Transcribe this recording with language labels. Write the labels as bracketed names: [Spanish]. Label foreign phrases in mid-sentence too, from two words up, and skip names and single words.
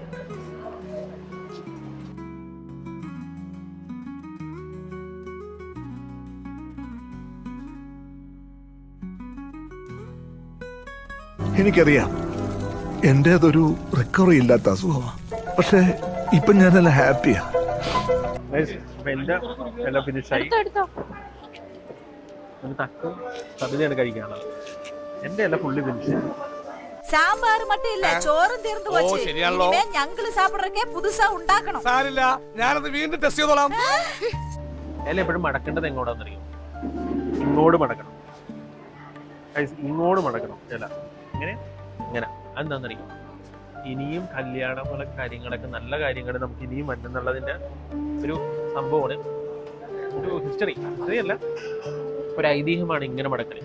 [Malayalam] എനിക്കറിയാം എന്റേതൊരു റിക്കവറി ഇല്ലാത്ത അസുഖമാണ്, പക്ഷെ ഇപ്പൊ ഞാൻ നല്ല ഹാപ്പിയാ. അപ്പൊ എന്റെ എല്ലാം ഫിനിഷായി. എടുത്തോ. തക്കും സബിതയാണ് കഴിക്കാനുള്ളത്. എന്റെ എല്ലാം ഫുള്ള് ഫിനിഷ്. [Tamil] சாம்பார் மட்டும் இல்ல சோறும் தீர்ந்து போச்சு. [Malayalam] ശരിയാണല്ലോ. [Tamil] இனிமே ഞങ്ങള് சாப்பிடுறதுக்கே புதுசா ഉണ്ടാക്കണം. [Malayalam] സാരില്ല, ഞാനത് വീണ്ടും ടെസ്റ്റ് ചെയ്തോളാം. എല്ലാം എപ്പോഴും മടക്കേണ്ടത് എങ്ങോട്ടാന്നറിയും? ഇങ്ങോട്ട് മടക്കണം. ഇങ്ങോട്ട് മടക്കണം ചില ഇങ്ങനെ ഇങ്ങനെ. അതെന്താണെന്നറിയും? ഇനിയും കല്യാണം പോലെ കാര്യങ്ങളൊക്കെ നല്ല കാര്യങ്ങൾ നമുക്ക് ഇനിയും വന്നെന്നുള്ളതിന്റെ ഒരു സംഭവമാണ്, ഒരു ഹിസ്റ്ററി അല്ല, ഒരു ഐതിഹ്യമാണ് ഇങ്ങനെ മടക്കല്.